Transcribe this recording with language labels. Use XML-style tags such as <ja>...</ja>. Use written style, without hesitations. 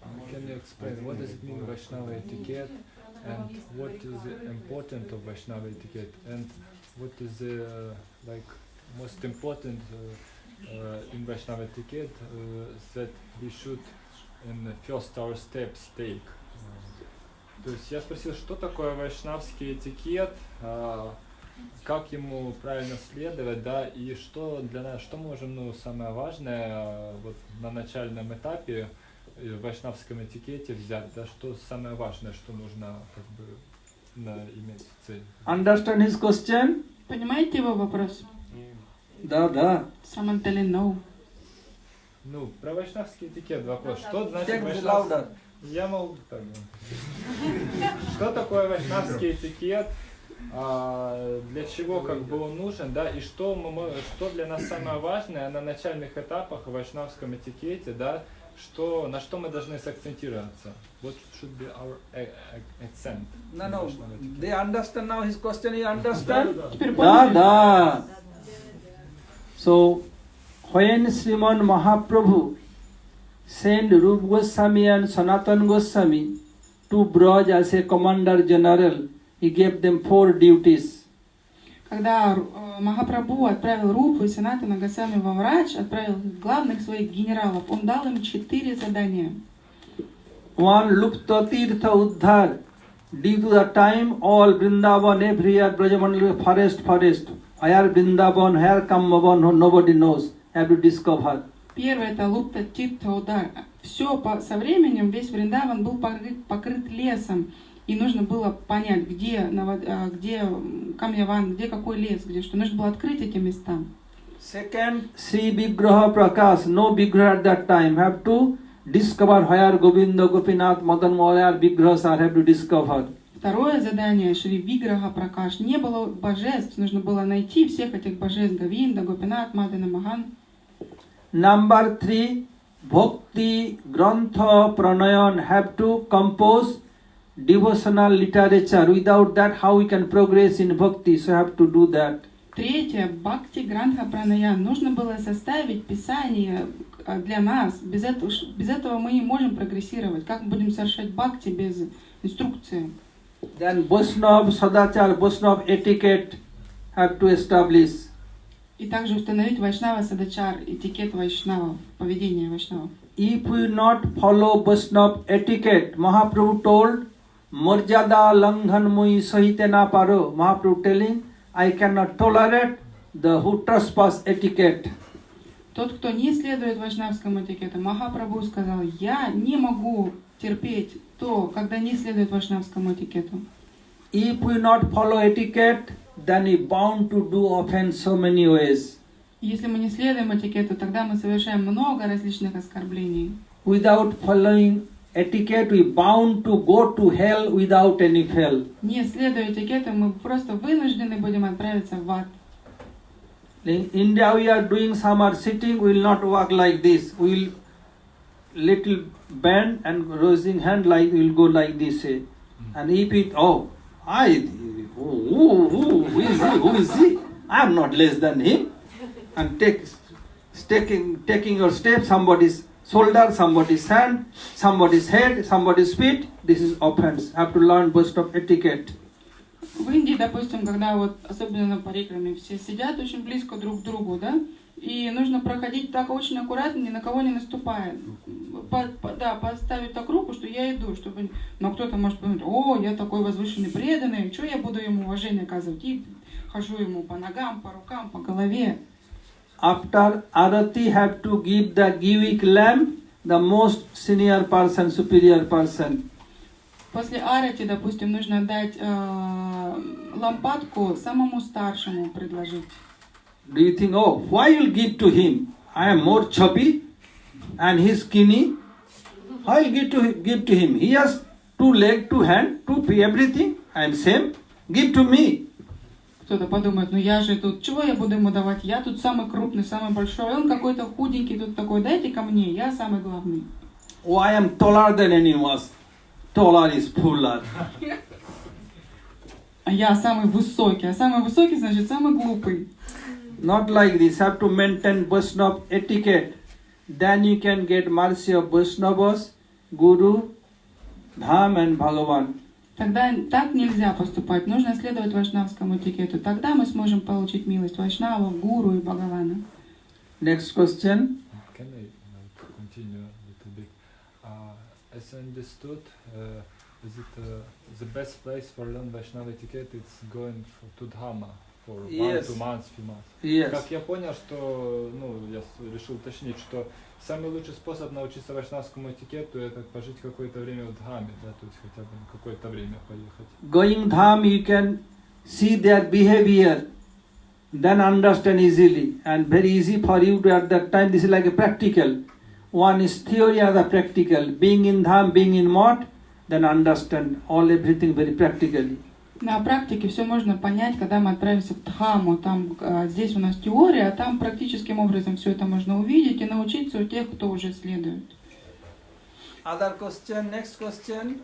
<en>Can you explain what does it mean Vaishnava etiquette, and what is the important of Vaishnava etiquette, and what is the most important in Vaishnava etiquette that we should in the first our steps take?</en> <ru>То есть я спросил, что такое вайшнавский этикет, как ему правильно следовать, да, и что для нас, что мы можем, самое важное вот на начальном этапе в вайшнавском этикете взять, да, что самое важное, что нужно как бы иметь цель.</ru> <en>Understand his question?</en> <ru>Понимаете его вопрос? Да.</ru> <en>Someone telling no.</en> <ru>Ну, про вайшнавский этикет вопрос. Что значит</ru> <en>Take</en> <ru>вайшнавский?</ru> <en>louder.</en> <ru>Я могу так. Что такое вайшнавский этикет? Для чего как бы он нужен, да, и что для нас самое важное на начальных этапах в вайшнавском этикете, да, на что мы должны сакцентироваться?</ru> <en>What should be our accent? No. They understand now his question. You understand?</en> <ru>Да.</ru> <en>So, when Srimad Mahaprabhu sent Rupa Goswami and Sanatana Goswami to Braj as a commander general, he gave them 4 duties.</en> <ru>Когда Махапрабху отправил Рупу и Санатана Госвами во Врач, отправил главных своих генералов, он дал им 4 задания.</ru> <en>One, Lupta Tirtha Uddhar. Due to the time, all Vrindavan, everywhere, Brajamandal, forest. Where Vrindavan, where Kammavan, nobody knows. Have to discover.</en> <ru>Первое — это Лупта Тиртха Удар. Все со временем, весь Вриндаван был покрыт лесом. И нужно было понять, где Камьяван, где какой лес, где что. Нужно было открыть эти места.</ru> <en>Second, Sri Vigraha Prakash. No Vigraha at that time. Have to discover where Govinda, Gopinath, Madan Mohan Vigrahas are. Have to discover.</en> <ru>Vторое задание, Шри Виграха Пракаш. Не было божеств. Нужно было найти всех этих божеств. Говинда, Гопинат, Мадана Махан.</ru> <en>Number 3, Bhakti Grantha Pranayan. Have to compose devotional literature. Without that, how we can progress in bhakti? So have to do that.</en> <ru>Третье, Бхакти Грантха Пранаян. Нужно было составить писание для нас. Без этого мы не можем прогрессировать. Как мы будем совершать бхакти без инструкции?</ru> <en>Then Vaishnava Sadachar, Vaishnava etiquette have to establish.</en> <ru>И также установить Вайшнава Садачар, этикет Вайшнава, поведение Вайшнава.</ru> <en>If we not follow Vaishnava etiquette, Mahaprabhu told,</en> <bn>Marjada Langhan Mui Sahitena Paro.</bn> <en>Mahaprabhu telling, I cannot tolerate the who trespass etiquette.</en> <ru>Тот, кто не следует вайшнавскому этикету, Махапрабху сказал, я не могу терпеть то, когда не следует вайшнавскому этикету.</ru> <en>If we not follow etiquette, then we bound to do offense so many ways.</en> <ru>Если мы не следуем этикету, тогда мы совершаем много различных оскорблений.</ru> <en>Without following etiquette, we bound to go to hell without any hell.</en> <ru>Не следуя этикету, мы просто вынуждены будем отправиться в ад.</ru> <en>In India, we are doing some are sitting, we will not walk like this. We will little bend and raising hand like we will go like this. And if it, who is he? I am not less than him. And taking your step, somebody's shoulder, somebody's hand, somebody's head, somebody's feet. This is offense. Have to learn burst of etiquette.</en> <ru>В Индии, допустим, когда вот, особенно на парикраме, все сидят очень близко друг к другу, да, и нужно проходить так очень аккуратно, ни на кого не наступая. Поставить так руку, что я иду, чтобы... Но кто-то может подумать, я такой возвышенный, преданный, что я буду ему уважение оказывать? И хожу ему по ногам, по рукам, по голове.</ru> <en>After Arati have to give the giving lamp, the most senior person, superior person.</en> <ru>После арати, допустим, нужно дать лампадку самому старшему предложить?</ru> <en>Do you think, oh, why you'll give to him? I am more chubby and he's skinny. Why will give to him? He has 2 legs, 2 hands, 2 feet, everything. I am same. Give to me.</en> <ru>Кто-то подумает, ну я же тут, чего я буду ему давать? Я тут самый крупный, самый большой, он какой-то худенький, тут такой, дайте ко мне, я самый главный.</ru> <en>Oh, I am taller than anyone. Taller is fuller.</en> <ru>А я самый высокий, значит самый глупый.</ru> <en>Not like this. Have to maintain Vaishnava etiquette. Then you can get mercy of Vaishnavas, Guru, Dham and Bhagavan.</en> <ru>Тогда так нельзя поступать. Нужно следовать вайшнавскому этикету. Тогда мы сможем получить милость вайшнавов, гуру и Бхагавана.</ru> <en>Next question. Can I continue a little bit? As I understood, is it the best place for learn Vaishnava etiquette? It's going to Dhamma for 1-2 months, few months. Yes.</en> <ru>Как я понял, что, я решил уточнить, что самый лучший способ научиться вайшнавскому этикету это пожить какое-то время в Дхаме, да, то есть хотя бы какое-то время поехать.</ru> <en>Going Dham, you can see their behavior, then understand easily, and very easy for you to at that time. This is like a practical. One is theory, other practical. Being in Dham, being in Mott, then understand everything very practically.</en> <ru>На практике все можно понять, когда мы отправимся в Дхаму. Там, здесь у нас теория, а там практическим образом все это можно увидеть и научиться у тех, кто уже следует.</ru> <en>Other question, next question.</en>